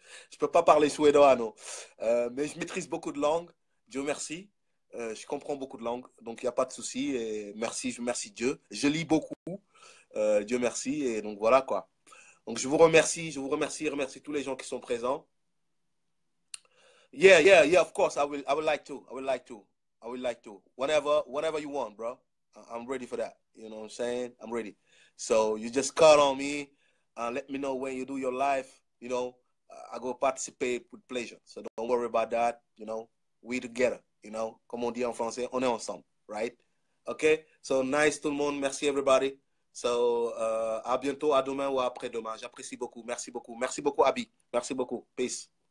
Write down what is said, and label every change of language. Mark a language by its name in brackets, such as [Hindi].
[French] Je peux pas parler suédois, non. Mais je maîtrise beaucoup de langues. Dieu merci. Je comprends beaucoup de langues. Donc, il n'y a pas de souci. Et merci, je remercie Dieu. Je lis beaucoup. Dieu merci. Et donc, voilà quoi. Donc, je remercie tous les gens qui sont présents. [English] Yeah, yeah, yeah, of course. I would like to. I would like to. I would like to. Whenever you want, bro. I'm ready for that. You know what I'm saying? I'm ready. So you just call on me and let me know when you do your live. You know, I go participate with pleasure. So don't worry about that. You know, we together. You know, [French] comme on dit en français, on est ensemble, [English] right? Okay? So nice [French] tout le monde. Merci [English] everybody. [French] So à bientôt, à demain ou après-demain. J'apprécie beaucoup. Merci beaucoup. Merci beaucoup, Abby. Merci beaucoup. Peace.